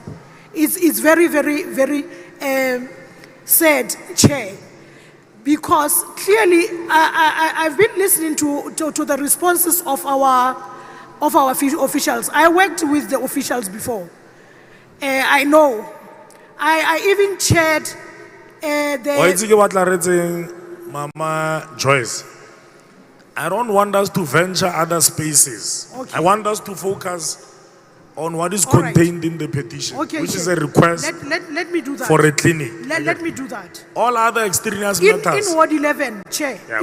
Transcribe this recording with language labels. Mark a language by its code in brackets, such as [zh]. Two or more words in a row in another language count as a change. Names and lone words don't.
[en] It's very, very, very sad, Chair, because clearly I've been listening to the responses of our officials. I worked with the officials before, I know. I even chaired [tn] Wa itse ke batla re tseng, Mama Joyce. [en] I don't want us to venture other spaces. Okay. I want us to focus on what is contained in the petition, Okay, which is Chair. a request Let me do that. for a clinic. Let me do that. All other extraneous In matters. Ward 11, Chair. Yeah,